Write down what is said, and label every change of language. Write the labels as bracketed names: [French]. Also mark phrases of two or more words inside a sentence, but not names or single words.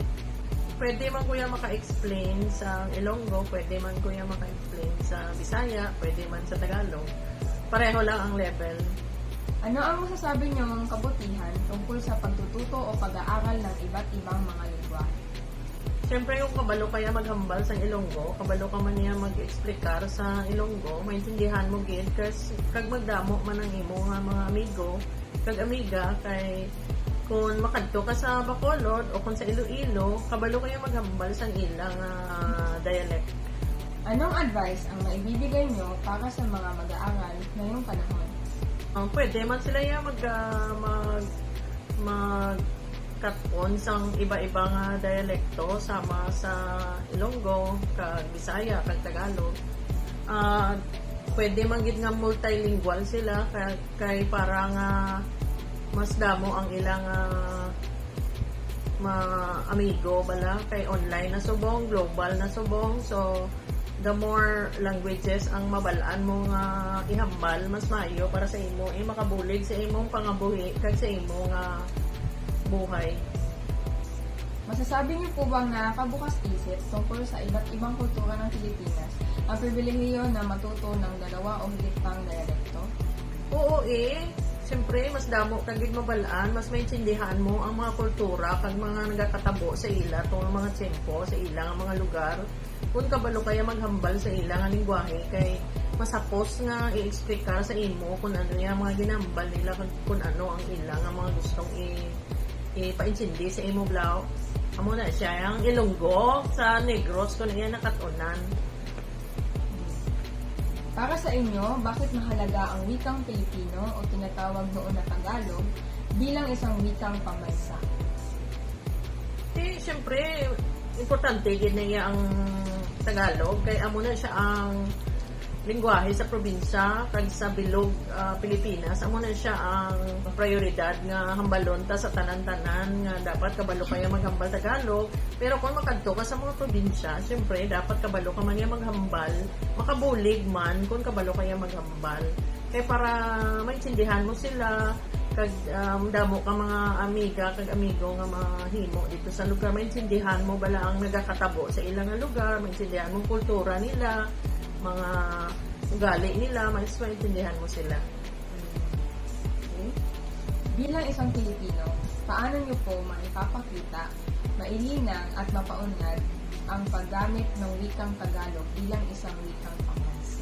[Hiligaynon] Pwede man kuya maka-explain sa Ilonggo, pwede man kuya maka-explain sa Bisaya, pwede man sa Tagalog. [Filipino] Pareho lang ang level. Ano ang masasabi niyong kabutihan tungkol sa pagtututo o pag-aaral ng iba't ibang mga lingwahe? [Hiligaynon] Siyempre yung kabalo kaya maghambal sa Ilonggo, kabalo ka man niya mag-explikar sa Ilonggo, maintindihan mo gid kasi kag magdamo man ang imo nga mga amigo, kag amiga kay kung makadto ka sa Bacolod o kung sa Iloilo, kabalo kaya maghambal sa ilang dialect. [Filipino] Anong advice ang maibibigay niyo para sa mga mag-aaral ngayong panahon? [Hiligaynon] Pwede man sila ya magkatkon sang iba-ibang dialekto sama sa Ilonggo, kag Bisaya, kag Tagalog. Pwede man gid nga multilingual sila kay para nga mas damo ang ilang amigo bala kay online na subong, global na subong. [English] So the more languages [Hiligaynon] ang mabalaan mo nga ihambal, mas maayo para sa imo makabulig sa imong pangabuhi kag sa imo nga buhay. [Filipino] Masasabi niyo po bang nakakabukas isip tungkol sa iba't ibang kultura ng Pilipinas ang pribilehiyo na matuto ng dalawa o higit pang dialekto? [Hiligaynon] Oo siyempre mas damo kagig mabalaan, mas maintindihan mo ang mga kultura kag mga nagakatabo sa ila tong mga tiyempo sa ilang mga lugar. Kung kabalo kaya maghambal sa ilang nga lingwahe kay masapos nga i-explicar sa imo kung ano yung mga ginambal nila kung ano ang ilang ang mga gustong ipaintindi sa imo blaw. Amo na siya ang Ilonggo sa Negros kung iya nakatunan. [Filipino] Para sa inyo, bakit mahalaga ang wikang Pilipino o tinatawag noon na Tagalog bilang isang wikang pambansa? [Hiligaynon] Siyempre, importante din niya ang Tagalog kay amo na siya ang lingwahe sa probinsya kag sa bilog Pilipinas. Amo na siya ang prioridad nga hambalon ta sa tanan-tanan nga dapat kabalo kaya maghambal Tagalog. Pero kung makadto ka sa mga probinsya, siyempre dapat kabalo ka man niya maghambal, makabulig man kung kabalo kaya maghambal. Kay para maintindihan mo sila kag damo ka mga amiga kag amigo nga mahimo dito sa lugar, maintindihan mo bala ang nagakatabo sa ilang nga lugar, [Filipino] maintindihan mo kultura nila, mga ugali nila, mas maintindihan mo sila. Okay. Bilang isang Pilipino, paano niyo po maipapakita, mailinang at mapaunlad ang paggamit ng wikang Tagalog bilang isang wikang pambansa?